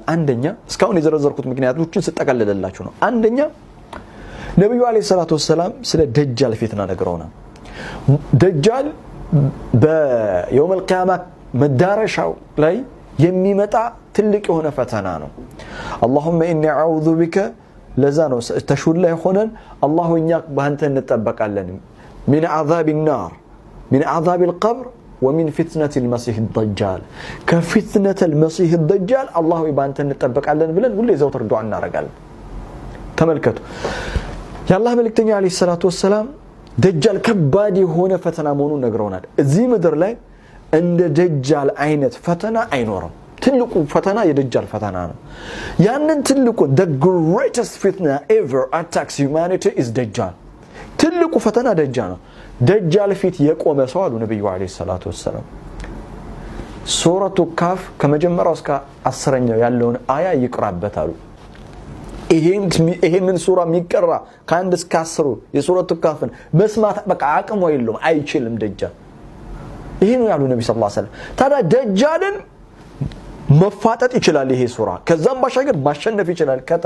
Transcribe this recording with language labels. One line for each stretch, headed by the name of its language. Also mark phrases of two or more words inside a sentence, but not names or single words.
Amharic: አንደኛ እስካሁን የዘረዘርኩት ምክንያቶችን ስጠቀልልላችሁ ነው። አንደኛ ነብዩ አለይሂ ሰላቱ ወሰለም ስለ ደጃል ፊትና ነግረውናል። ደጃል በየውመል ቂያማ መዳረሻው ላይ የሚመጣ ትልቅ የሆነ ፈተና ነው።
Arabic: اللهم اني اعوذ بك
Amharic: ለዛ ነው ተሹል ላይ ሆነን አላህ እኛ በአንተ እንጠበቃለን
Arabic: من عذاب النار من عذاب القبر ومن فتنة المسيح الدجال كفتنة المسيح
Amharic: الدجال አላህ በአንተ እንጠበቃለን ብለን ሁሌ ዘውትር ዱዓ እናረጋለን። ተመልከቱ የአላህ መልእክተኛ አለይሂ ሰላቱ ወሰለም ደጃል ከባድ የሆነ ፈተና መሆኑን ነግረውናል። እዚህ ምድር ላይ እንደ ደጃል አይነት ፈተና አይኖርም። ትልቁ ፈተና የደጃል ፈተና ነው። ያንን ትልቁ
English: the greatest fitna ever attacks humanity
Amharic: is ደጃል። ትልቁ ፈተና ደጃል ነው። ደጃል ፊት የቆመ ሰው አሉ ነብዩ አለይሂ ሰላቱ ወሰለም ሱረቱ ካፍ ከመጀመሪያው እስከ 10ኛው ያለውን አያ ይቅራበት አሉ። ይሄንን ሱራ የሚቀራ ከአንድ እስከ 10 የሱረቱ ካፍን መስማት በቃ አቅም የለውም አይችልም ደጃል። ይሄ ነው ያሉ ነብዩ ሰለላሁ ዐለይሂ ወሰለም። ታዲያ ደጃልን መፋጠጥ ይችላል ይሄ ሱራ ከዛም ባሻገር ማሸነፍ ይችላል